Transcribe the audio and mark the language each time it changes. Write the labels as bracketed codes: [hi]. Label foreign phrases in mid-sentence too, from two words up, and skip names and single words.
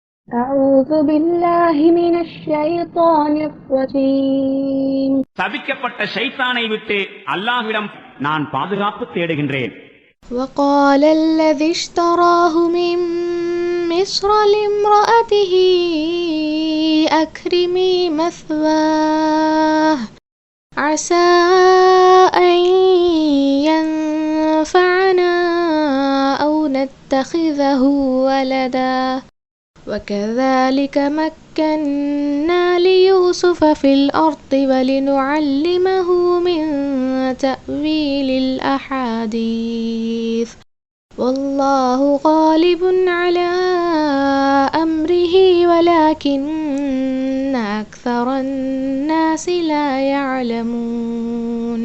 [ar] أعوذ بالله من الشيطان الرجيم. [ta] தவிக்கப்பட்ட ஷைத்தானை விட்டு அல்லாஹ்விடம் நான் பாதுகாப்பு தேடுகின்றேன். [ar] وقال الذي اشتراه من مصر لامرأته أكرمي مثواه عسى أن ينفعنا أو نتخذه ولدا وكذلك مكنا ليوسف في الأرض ولنعلمه من تأويل الأحاديث والله غالب على أمره ولكن أكثر الناس لا يعلمون.